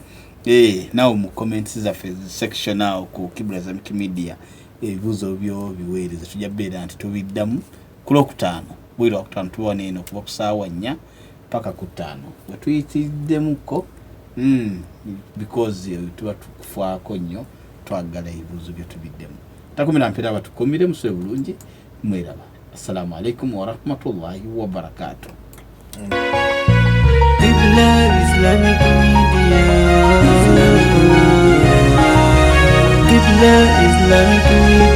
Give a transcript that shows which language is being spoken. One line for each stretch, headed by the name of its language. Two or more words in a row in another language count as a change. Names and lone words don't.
Ganda: naawe mu comments zaffe section awo ku Kibula Islamic Media ebibuuzo byo biweereza tujja beera nti tubiddamu ku Lwokutaano bwire Lwokutaano tuba wano eno kuva ku ssaawa 4 paka ku 5 wetuyitiddemukko because tuba tukufaako nnyo twagala ebibuuzo bye tubiddemu takumira mpera abatukumire muswe bulungi mweraba
Arabic: السلام عليكم ورحمة الله وبركاته.
Ganda: Qibla Islamic Media. Qibla Islamic Media.